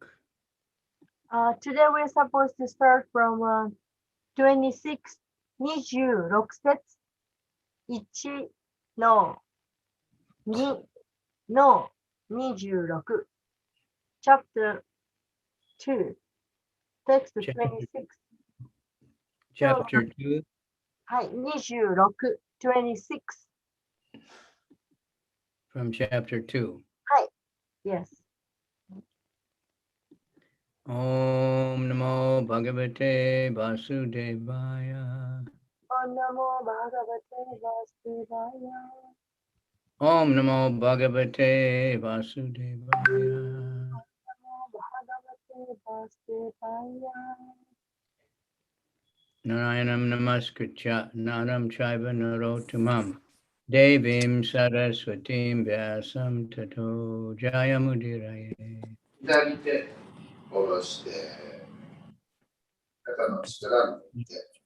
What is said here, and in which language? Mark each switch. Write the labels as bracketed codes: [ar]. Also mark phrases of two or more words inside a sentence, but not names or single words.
[en] Today we're supposed to start from 26, 26 [ja] 節、1の2の [en] 26、chapter 2, text 26。 Chapter 2? [ja] はい、26、26。 [en] From chapter 2. [ja] はい、yes。 [sa] ॐ नमो भगवते वासुदेवाय. ॐ नमो भगवते वासुदेवाय. ॐ नमो भगवते वासुदेवाय. नमो भगवते वासुदेवाय. नारायणं नमस्कृत्य नरं चैव नरोत्तमम् देवीं सरस्वतीं व्यासं ततो जयमुदीरये. [ja] 左手下ろして、肩の力抜いて。